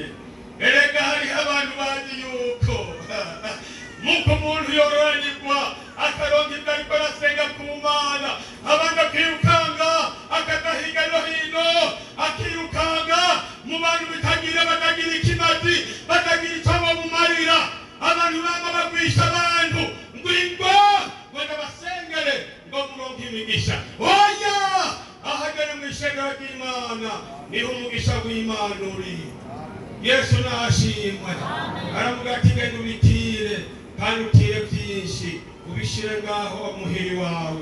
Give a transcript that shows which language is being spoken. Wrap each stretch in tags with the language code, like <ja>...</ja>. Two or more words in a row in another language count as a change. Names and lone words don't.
<rn>Erega hariho abantu bazi yuko muko umuntu yororanirwa akaronka ibyo ariko arasenga ku Mana, abandi akirukanga akaja hirya no hino, akirukanga mu bantu bitagira batagira ikimazi, batagira icyo bamumarira. Abantu banga bagwisha abantu ngwingo ngo ndabasengere ngo muronke imigisha. Oya, ahagana mu ishengero ry'Imana niho umugisha w'Imana uri. Yesu nashimwe. Aravuga ati genda ubitire kandi utire byinshi ubishire ngaho muhiri wawe.</rn>